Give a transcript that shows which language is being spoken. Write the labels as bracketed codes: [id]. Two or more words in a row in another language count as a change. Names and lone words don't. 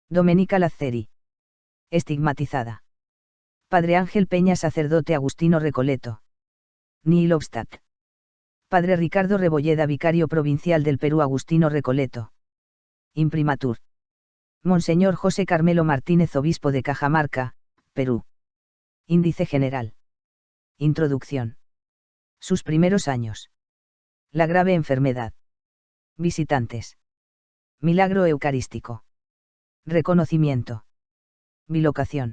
[es] Domenica Lazzeri. Estigmatizada. Padre Ángel Peña, sacerdote Agustino Recoleto. [la] Nihil obstat. [es] Padre Ricardo Rebolleda, vicario provincial del Perú, Agustino Recoleto. Imprimatur. Monseñor José Carmelo Martínez, obispo de Cajamarca, Perú. Índice general. Introducción. Sus primeros años. La grave enfermedad. Visitantes. Milagro eucarístico. Reconocimiento. Bilocación.